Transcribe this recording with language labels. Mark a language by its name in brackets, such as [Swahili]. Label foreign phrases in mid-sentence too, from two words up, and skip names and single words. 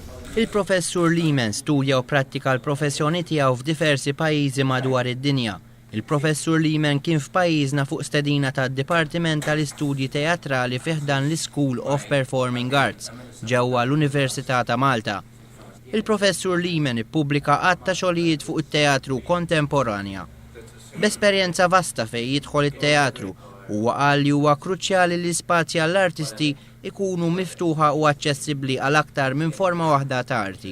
[Maltese] Il-Professur Lehmann studja u prattika l-professjoni tiegħu f'diversi pajjiżi madwar id-dinja. Il-Professur Lehmann kien f'pajjiżna fuq stedina tad-Dipartiment tal-Istudji Teatrali fih dan l-School of Performing Arts ġewwa l-Università ta' Malta. Il-Professur Lehmann ippubblika għadd ta' xogħlijiet fuq it-teatru kontemporanja. B'esperjenza vasta fejn jidħol it-teatru huwa qal li huwa kruċjali li spazji għall-artisti ikunu miftuħa u aċċessibbli għal aktar minn forma waħda ta' arti.